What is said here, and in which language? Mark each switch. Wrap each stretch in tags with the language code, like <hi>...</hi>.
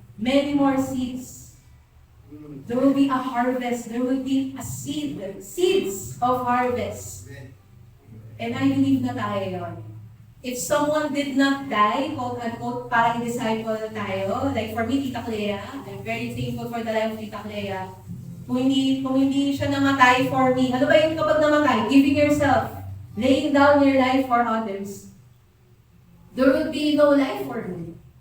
<en>Many more seeds. There will be a harvest. There will be a seeds of harvest. And I believe</en> <tl>na tayo yun.</tl> <en>If someone did not die, quote-unquote,</en> <tl>para i-disciple tayo,</tl> <en>like for me, Tita Clea, I'm very thankful for the life of Tita Clea.</en> <tl>Kung hindi siya namatay</tl> <en>for me,</en> <tl>ano ba yung kapag namatay?</tl> <en>Giving yourself, laying down your life for others. There will be no life for me.</en>